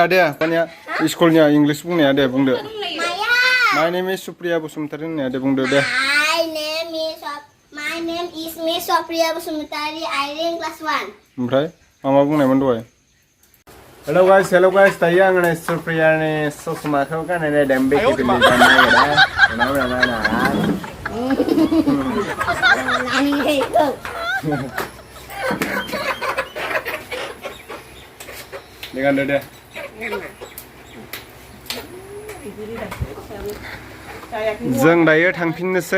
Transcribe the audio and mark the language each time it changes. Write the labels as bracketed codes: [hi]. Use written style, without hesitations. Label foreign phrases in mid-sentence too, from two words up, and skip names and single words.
[brx] दे स्कुलनिया इंलिश बुंनाया दे बुंदो [en] My name is Supriya Busumtari [brx] होननाया दे बुंदो दे [en] My name is Miss Supriya Busumtari I am class 1 [brx] ओमफ्राय मा बुंनायमोन दहाय [en] hello guys [brx] दायो आङो नै सुप्रियानि ससमाखौ गाननाय नायदों बेखौ दे जों दायो थांफिननोसै